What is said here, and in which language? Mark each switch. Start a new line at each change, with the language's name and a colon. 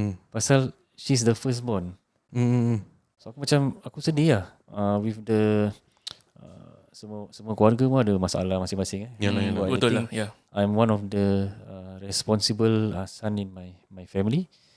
Malay: Pasal
English: she's the firstborn.
Malay: So aku macam, aku sedih lah
English: with the
Malay: semua keluarga pun ada masalah masing-masing. Betul lah.
English: I'm one of the responsible son in my family.